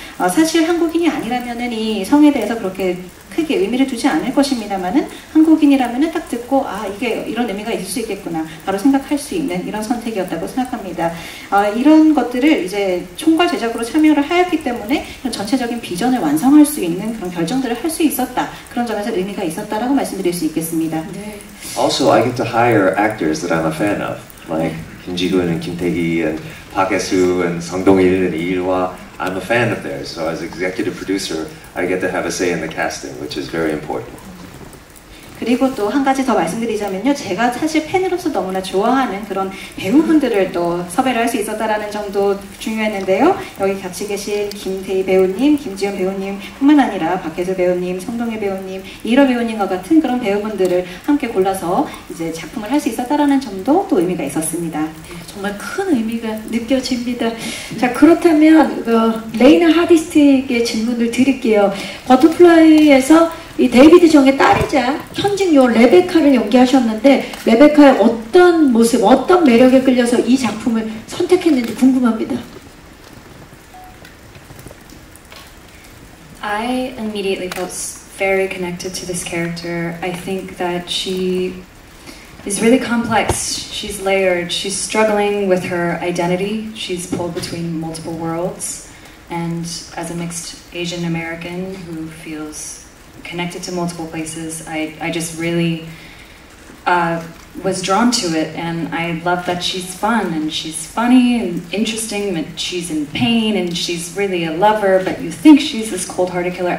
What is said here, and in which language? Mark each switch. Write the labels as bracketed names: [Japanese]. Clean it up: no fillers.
[Korean] 사실 한국인이 아니라면은 이 성에 대해서 그렇게 크게 의미를 두지 않을 것입니다만은 한국인이라면은 딱 듣고 이게 이런 의미가 있을 수 있겠구나 바로 생각할 수 있는 이런 선택이었다고 생각합니다. 이런 것들을 이제 총괄 제작으로 참여를 하였기 때문에 전체적인 비전을 완성할 수 있는 그런 결정들을 할 수 있었다. 그런 점에서 의미가 있었다라고 말씀드릴 수 있겠습니다. 네. [English] Also, I get to hire actors that I'm a fan of, like Kim Ji-hoon and Kim Tae-gi and Park Hae-soo and Song Dong-il and Lee Il-hwa. I'm a fan of theirs, so as executive producer, I get to have a say in the casting, which is very important. [Korean] 그리고 또 한 가지 더 말씀드리자면요. 제가 사실 팬으로서 너무나 좋아하는 그런 배우분들을 또 섭외를 할 수 있었다라는 점도 중요했는데요. 여기 같이 계신 김태희 배우님, 김지연 배우님 뿐만 아니라 박혜수 배우님, 성동일 배우님, 이일호 배우님과 같은 그런 배우분들을 함께 골라서 이제 작품을 할 수 있었다라는 점도 또 의미가 있었습니다. 네, 정말 큰 의미가 느껴집니다. 자, 그렇다면 레이나 하디스트에게 질문을 드릴게요. 버터플라이에서 이 데이비드 정의 딸이자 현직 레베카를 연기하셨는데 레베카의 어떤 모습, 어떤 매력에 끌려서 이 작품을 선택했는지 궁금합니다. [English] I immediately felt very connected to this character. I think that she is really complex. She's layered. She's struggling with her identity. She's pulled between multiple worlds. And as a mixed Asian American who feels connected to multiple places, I just really was drawn to it, and I love that she's fun and she's funny and interesting, and she's in pain and she's really a lover, but you think she's this cold-hearted killer.